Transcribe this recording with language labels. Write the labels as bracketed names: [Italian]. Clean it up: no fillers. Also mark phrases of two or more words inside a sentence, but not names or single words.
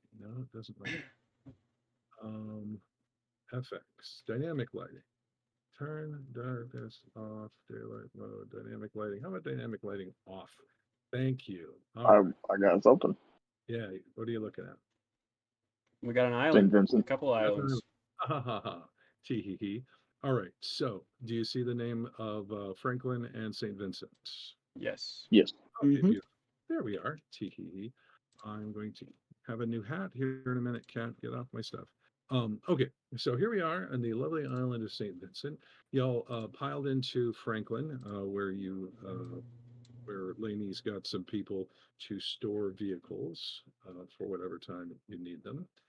[English] No, it doesn't like it. FX. Dynamic lighting. Turn darkness off. Daylight mode. Dynamic lighting. How about dynamic lighting off? Thank you. I got something. Yeah. What are you looking at? We got an St. island. A Vincent. couple islands. Ha ha ha. Tee hee hee. All right. So, do you see the name of Franklin and St. Vincent? Yes. Yes. Okay, Mhm. beautiful. There we are. Tee hee hee. I'm going to have a new hat here in a minute. Cat, get off my stuff. Okay, so here we are on the lovely island of St. Vincent. Y'all piled into Franklin, where Laney's got some people to store vehicles for whatever time you need them.